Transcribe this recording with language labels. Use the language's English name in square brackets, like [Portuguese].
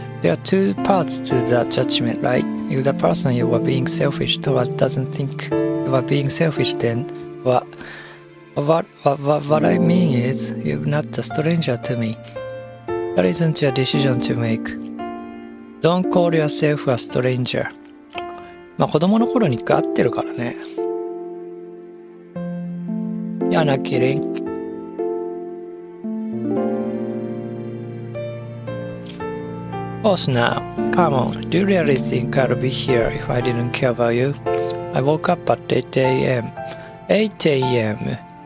[English] There are two parts to that judgment, right? If the person you were being selfish toward doesn't think you are being selfish, then what I mean is, you're not a stranger to me. That isn't your decision to make. Don't call yourself a stranger. [Japanese] まあ子供の頃に一回会ってるからね。 [English] You're not kidding.Boss now, come on, do you really think I'd be here if I didn't care about you? I woke up at 8 a.m. 8 a.m.